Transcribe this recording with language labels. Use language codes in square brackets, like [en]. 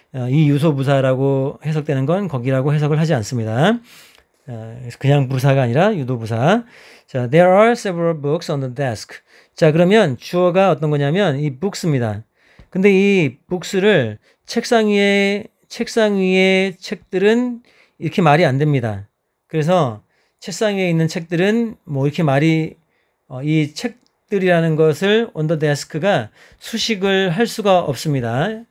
[ko] 이 유소 부사라고 해석되는 건 거기라고 해석을 하지 않습니다. 그냥 부사가 아니라 유도 부사. [en] 자, there are several books on the desk. [ko] 자, 그러면 주어가 어떤 거냐면 이 books입니다. 근데 이 books를 책상 위에 책들은 이렇게 말이 안 됩니다. 그래서 책상 위에 있는 책들은 뭐 이렇게 말이 이 책들이라는 것을 [en] on the desk [ko] 가 수식을 할 수가 없습니다.